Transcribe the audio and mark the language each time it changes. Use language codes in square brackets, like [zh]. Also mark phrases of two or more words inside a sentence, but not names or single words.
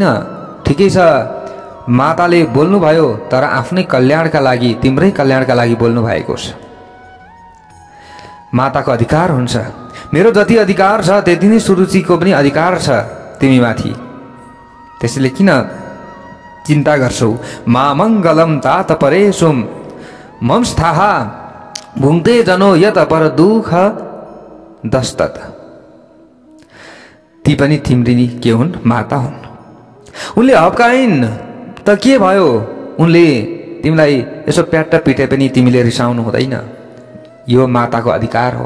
[ne] ठिकै छ, माताले बोल्नुभयो, तर आफ्नै कल्याणका लागि, तिम्रै कल्याणका लागि बोल्नु भएको छ। माताको अधिकार हुन्छ, मेरो जति अधिकार छ त्यति नै सुरुचिको पनि अधिकार छ तिमीमाथि, त्यसैले किन चिन्ता गर्छौ। [sa] मामङ्गलम तात परेशुम मंस्थाः भुङ्क्ते जनो यत पर दुःख दस्तत। [ne] ती पनि तिम्री के हुन्, माता हुन्। उनले हप्काइन् त के भयो, उनले तिमीलाई यसो प्याट्ट पिटे पनि तिमीले रिसाउनु हुँदैन, यो माताको अधिकार हो।